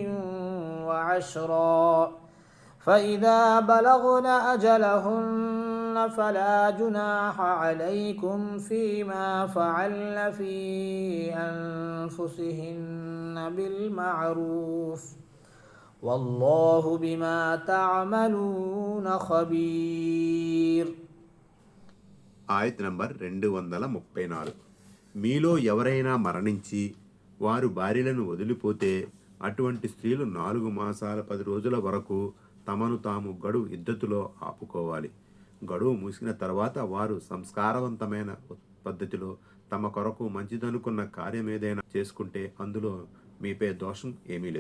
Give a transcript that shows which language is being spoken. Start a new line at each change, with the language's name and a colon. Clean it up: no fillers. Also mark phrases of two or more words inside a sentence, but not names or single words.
Arabic: وعشرا فإذا بلغن أجلهن فلا جناح عليكم فيما فعلن في أنفسهن بالمعروف والله بما تعملون خبير.
Telugu: ఆయత్ నంబర్ 234. మీలో ఎవరైనా మరణించి వారు భార్యలను వదిలిపోతే అటువంటి స్త్రీలు 4 మాసాల 10 రోజుల వరకు తమను తాము గడువు ఇద్దతులో ఆపుకోవాలి. గడువు ముగిసిన తర్వాత వారు సంస్కారవంతమైన పద్ధతిలో తమ కొరకు మంచిదనుకున్న కార్యం ఏదైనా చేసుకుంటే అందులో మీపై దోషం ఏమీ లేదు.